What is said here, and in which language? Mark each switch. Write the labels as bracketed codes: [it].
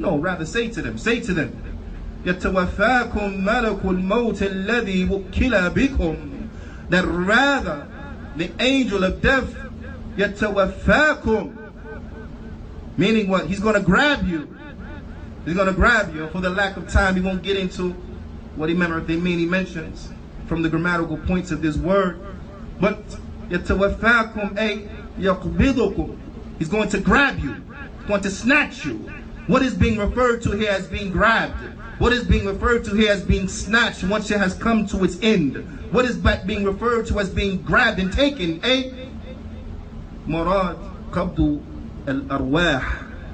[en] No, rather say to them, [ar] يَتَوَفَّاكُمْ مَلَكُ الْمَوْتِ الَّذِي وُكِّلَ بِكُمْ. [en] That rather the angel of death, [ar] يَتَوَفَّاكُمْ. [en] Meaning what? He's going to grab you. He's going to grab you. For the lack of time, he won't get into what he mean. He mentions from the grammatical points of this word. But [ar] يَتَوَفَّاكُمْ أي يَقْبِضُكُمْ. [en] He's going to grab you. He's going to snatch you. What is being referred to here as being grabbed? What is being referred to here as being snatched once it has come to its end? What is being referred to as being grabbed and taken? [ar] Murad qabdu al-arwah.